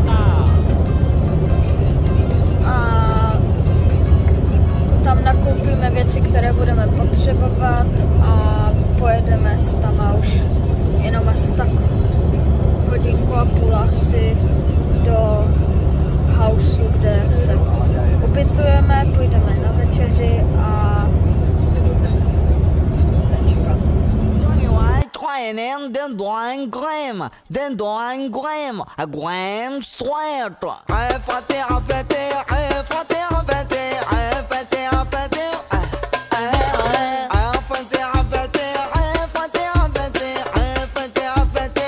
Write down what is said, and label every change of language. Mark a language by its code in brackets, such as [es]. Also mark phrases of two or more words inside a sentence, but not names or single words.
[cs] A tam nakoupíme věci, které budeme potřebovat a pojedeme tam a už jenom asi tak hodinku a půl asi do houseu, kde se ubytujeme, půjdeme na večeři a Den doan grem, den doan grem, a grem stwert. Afate, afate, afate, afate, afate, afate. Afate, afate, afate, afate, afate, afate.